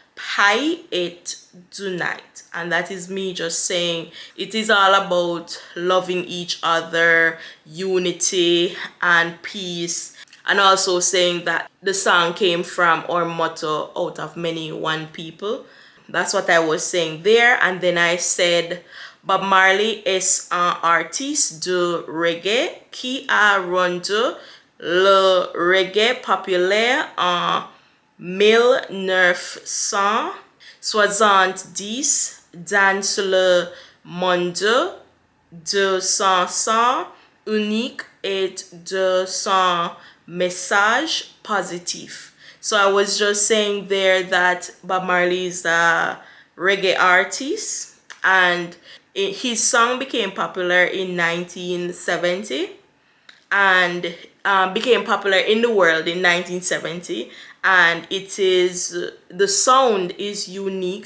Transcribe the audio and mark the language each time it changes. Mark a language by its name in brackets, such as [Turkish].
[English] Pie It Tonight, and that is me just saying it is all about loving each other, unity and peace, and also saying that the song came from our motto, out of many one people. That's what I was saying there. And then I said [French] Bob Marley est un artiste de reggae qui a rendu le reggae populaire en 1970 dans le monde de son son unique et de son message positif. [English] So I was just saying there that Bob Marley is a reggae artist, and his song became popular in 1970, and became popular in the world in 1970, and it is, the sound is unique.